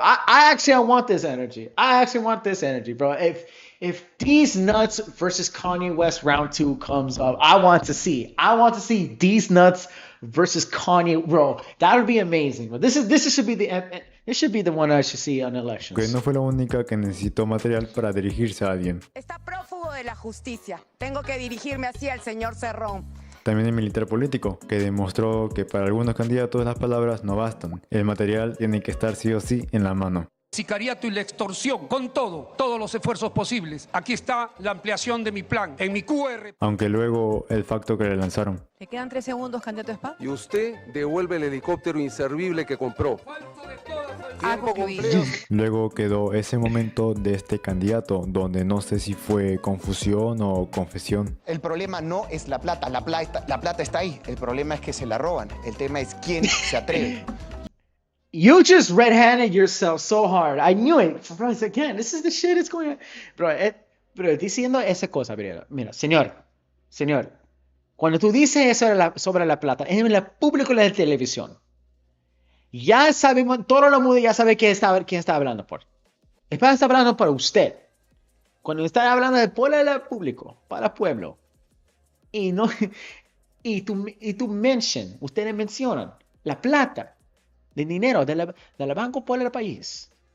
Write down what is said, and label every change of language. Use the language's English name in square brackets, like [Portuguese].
[English] I want this energy. Bro. If These Nuts versus Kanye West round 2 comes up, I want to see These Nuts versus Kanye, bro. That would be amazing. But this should be the one I should see on elections. [Spanish] Que no fue la única que necesitó material para dirigirse a alguien. Está prófugo de la justicia. Tengo que dirigirme así al señor Cerrón. También el militar político, que demostró que para algunos candidatos las palabras no bastan. El material tiene que estar sí o sí en la mano. sicariato y la extorsión, con todos los esfuerzos posibles. Aquí está la ampliación de mi plan, en mi QR. Aunque luego el facto que le lanzaron. Te quedan 3 segundos, candidato Spa. Y usted devuelve el helicóptero inservible que compró. Tiempo completo. Luego quedó ese momento de este candidato, donde no sé si fue confusión o confesión. El problema no es la plata está ahí. El problema es que se la roban. El tema es quién se atreve. [English] You just red-handed yourself so hard. I knew it. Bro, again, this is the shit that's going on. [Spanish] Bro, diciendo esa cosa, mira, señor, cuando tú dices eso sobre la plata, en el público de la televisión, ya sabemos, todo el mundo ya sabe quién está hablando por. Está hablando por usted. Cuando está hablando de por el público, para el pueblo, y tú ustedes mencionan la plata, de dinero del banco por el país.